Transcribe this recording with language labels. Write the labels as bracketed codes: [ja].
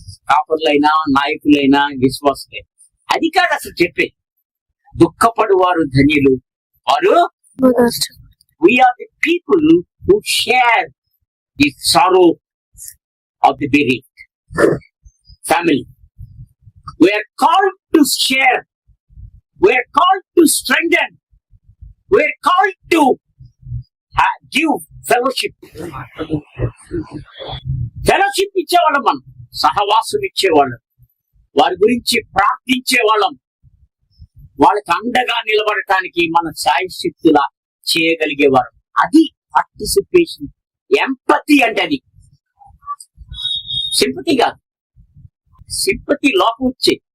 [te] కాపర్లైనా, నాయకులైనా, విశ్వాసులైనా అది కాదు అసలు చెప్పే. దుఃఖపడు వారు ధన్యులు, వారు [en] We are the people who share the sorrow of the bereaved family. We are called to share. We are called to strengthen. We are called to give fellowship. [te] Fellowship ఇచ్చేవాళ్ళం, మనం సహవాసం ఇచ్చేవాళ్ళం, వారి గురించి ప్రార్థించేవాళ్ళం, వాళ్ళకి అండగా నిలబడటానికి మన సాయశక్తులా చేయగలిగేవారు. అది పార్టిసిపేషన్. ఎంపతి అంటే అది సింపతి కాదు, సింపతి లోపం వచ్చే.